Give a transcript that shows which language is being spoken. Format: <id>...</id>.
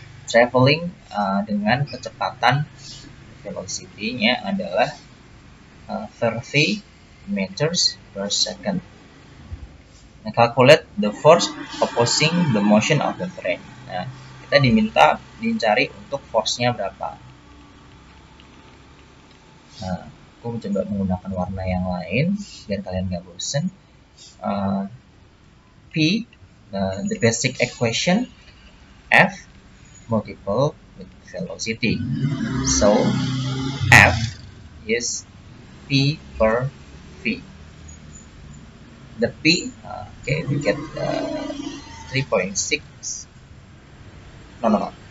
<id>Traveling dengan kecepatan velocity-nya adalah 30</id> <en>meters per second. Nah, calculate the force opposing the motion of the train.</en> <id>Nah, kita dicari untuk force-nya berapa. Nah, aku coba menggunakan warna yang lain biar kalian nggak bosen.</id> <en>P, the basic equation, F multiple with velocity. So F is P per V. The P, okay, we get 3.6. No.</en>